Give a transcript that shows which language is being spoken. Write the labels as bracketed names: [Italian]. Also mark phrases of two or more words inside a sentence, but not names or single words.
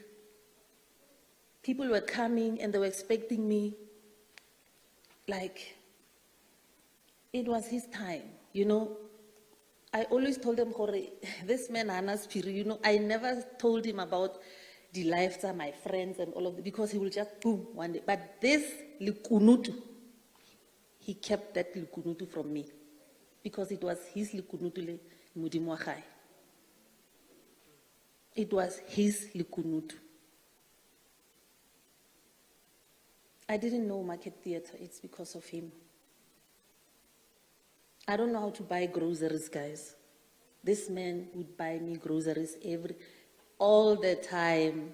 [English] People were coming and they were expecting me, like, it was his time, I I always told them, "Hore, this man Hana's Piri, you know, I never told him about the lives of my friends and all of that, because he will just boom one day. But this likunutu, he kept that likunutu from me, because it was his likunutu [Northern Sotho] le Modimo wa gae. [English] It was his likunutu. I didn't know Market Theatre. It's because of him. I don't know how to buy groceries, guys. This man would buy me groceries all the time.